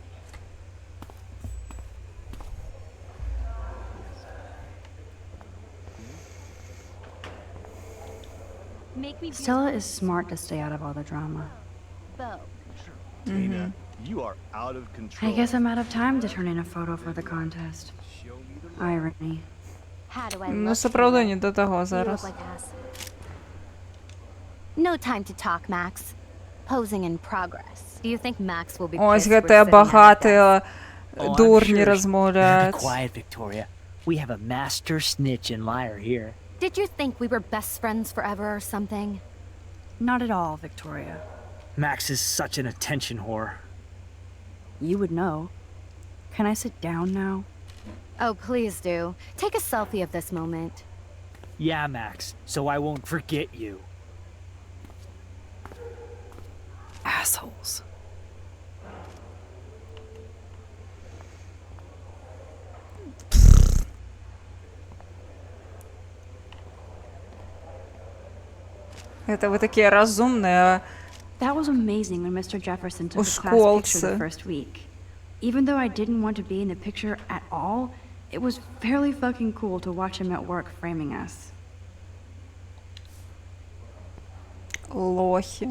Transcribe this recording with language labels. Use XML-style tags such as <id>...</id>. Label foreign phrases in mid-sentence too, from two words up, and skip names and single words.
<en>Stella is smart to stay out of all the drama. Tina, you are out of control. I guess I'm out of time to turn in a photo for the contest. Irony.</en> <be>Ну, сапраўды не да таго зараз.</be> <en>No time to talk, Max. Posing in progress. Do you think Max will be</en> <be>Ось</be> <en>pissed we're</en> <be>гэтыя</be> <en>sitting at</en> <be>багатыя</be> <en>I'm</en> <be>дурні</be> <en>sure.</en> <be>размаўляюць.</be> <en>Be quiet, Victoria. We have a master snitch and liar here. Did you think we were best friends forever or something? Not at all, Victoria. Max is such an attention whore. You would know. Can I sit down now? Oh, please do. Take a selfie of this moment. Yeah, Max, so I won't forget you. Assholes.</en> <ru>Это вы такие разумные.</ru> <en>That was amazing when Mr. Jefferson took</en> <be>У</be> <en>the class picture the</en> <be>школцы.</be> <en>first week. Even though I didn't want to be in the picture at all, it was fairly fucking cool to watch him at work framing us.</en> <ru>Лохи.</ru>